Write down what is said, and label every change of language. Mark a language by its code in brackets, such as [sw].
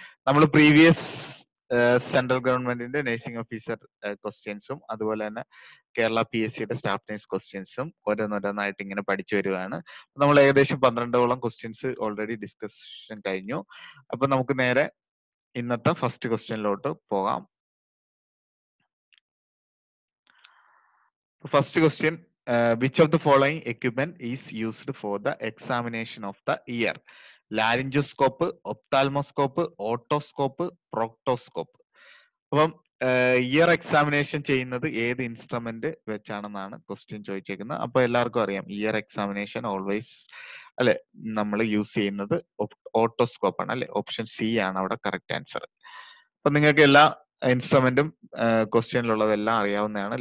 [ml] നമ്മൾ previous central ഗവൺമെന്റിന്റെ nursing officer ക്വസ്റ്റ്യൻസും അതുപോലെ തന്നെ കേരള PSCയുടെ സ്റ്റാഫ് നഴ്സ് ക്വസ്റ്റ്യൻസും ഓരോന്നോരോന്നായിട്ട് ഇങ്ങനെ പഠിച്ചു വരുവാണ്. നമ്മൾ ഏകദേശം 12ഓളം ക്വസ്റ്റ്യൻസ് ഓൾറെഡി ഡിസ്കഷൻ കഴിഞ്ഞു. അപ്പൊ നമുക്ക് നേരെ ഇന്നത്തെ ഫസ്റ്റ് ക്വസ്റ്റ്യനിലോട്ട് പോകാം. [en] First question, which of the following equipment is used for the examination of the ear? Laryngoscope, ophthalmoscope, otoscope, proctoscope. [ml] അപ്പം ഇയർ എക്സാമിനേഷൻ ചെയ്യുന്നത് ഏത് ഇൻസ്ട്രുമെന്റ് വെച്ചാണെന്നാണ് ക്വസ്റ്റ്യൻ ചോദിച്ചേക്കുന്നത്. അപ്പൊ എല്ലാവർക്കും അറിയാം ഇയർ എക്സാമിനേഷൻ ഓൾവേസ് അല്ലെ നമ്മൾ യൂസ് ചെയ്യുന്നത് ഓട്ടോസ്കോപ്പ് ആണ് അല്ലെ. ഓപ്ഷൻ സി ആണ് അവിടെ കറക്റ്റ് ആൻസർ. അപ്പൊ നിങ്ങൾക്ക് എല്ലാ ഇൻസ്ട്രുമെന്റും ക്വസ്റ്റ്യനിലുള്ളതെല്ലാം അറിയാവുന്നതാണ്.